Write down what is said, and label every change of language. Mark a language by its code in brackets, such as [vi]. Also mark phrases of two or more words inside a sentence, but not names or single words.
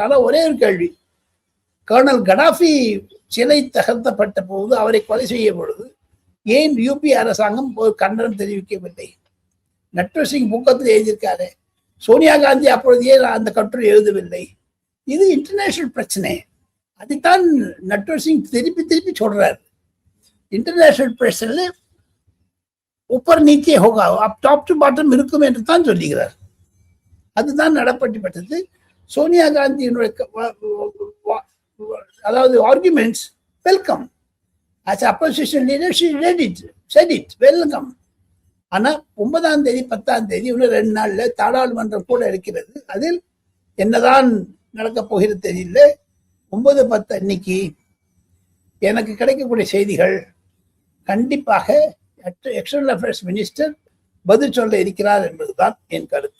[ta] ஆனால் ஒரே ஒரு கேள்வி, கர்னல் கடாஃபி சிலை தகர்த்தப்பட்ட போது, அவரை கொலை செய்ய பொழுது ஏன் யூபி அரசாங்கம் ஒரு கண்டனம் தெரிவிக்கவில்லை? நட்வர் சிங் புக்கத்தில் எழுதியிருக்காரு, சோனியா காந்தி அப்பொழுது ஏன் அந்த கட்டுரை எழுதவில்லை? இது இன்டர்நேஷனல் பிரச்சனை. அதைத்தான் நட்வர் சிங் திருப்பி திருப்பி சொல்றாரு. [en] international pressure [hi] ऊपर नीचे होगा, अब [en] top to bottom [ta] இருக்கும் என்று தான் சொல்லுகிறார். அதுதான் நடப்பட்டது. சோனியா காந்தியினுடைய அதாவது [en] arguments welcome. as opposition leader she said it welcome. [ta] ஆனா 9ஆம் தேதி 10ஆம் தேதி இன்னும் 2 நாள்ல தாராளுமன்றம் கூட இருக்கிறது. அதில் என்னதான் நடக்க போகிறது தெரியல. 9-10 அன்னைக்கு எனக்கு கிடைக்கக்கூடிய செய்திகள் கண்டிப்பாக [en] external affairs minister [ta] பதில் சொல்ல இருக்கிறார் என்பதுதான் என் கருத்து.